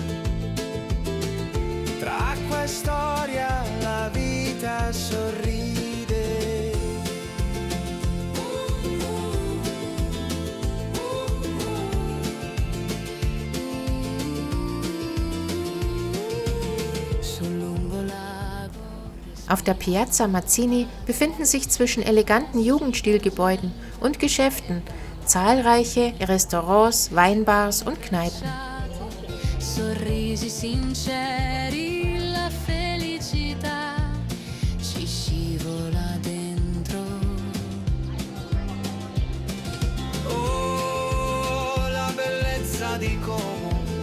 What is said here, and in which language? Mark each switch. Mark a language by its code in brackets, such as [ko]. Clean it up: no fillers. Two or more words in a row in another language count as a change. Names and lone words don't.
[it] Tra acqua e storia la vita sorride. Sul lungo lago. [de] Auf der Piazza Mazzini befinden sich zwischen eleganten Jugendstilgebäuden und Geschäften zahlreiche Restaurants, Weinbars und Kneipen. [it] Sorrisi sinceri, la felicità ci scivola dentro. Oh, la bellezza di Como.